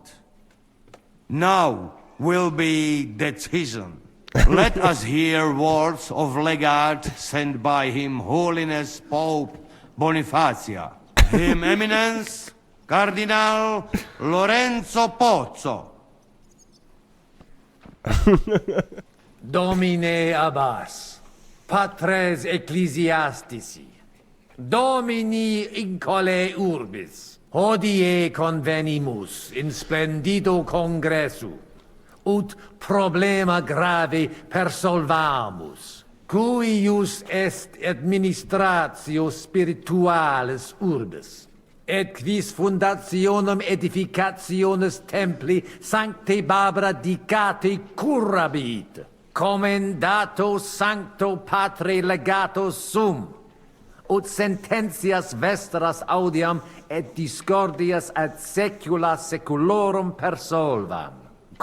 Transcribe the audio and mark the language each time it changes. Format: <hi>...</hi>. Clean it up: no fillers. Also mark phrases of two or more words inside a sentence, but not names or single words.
<en>Now will be decision. Let us hear words of legate sent by Him Holiness Pope Bonifacia. Him Eminence Cardinal Lorenzo Pozzo.</en> <la>Domine Abbas, patres ecclesiastici, Domini incole urbis, hodie convenimus in splendido congressu, ut problema grave persolvamus, cuius est administratio spiritualis urbis, et quis fundationem edificationes templi sancte Barbara dicate curabit, commendato sancto patre legato sum, ut sententias vestras audiam et discordias ad saecula saeculorum persolvam.</la>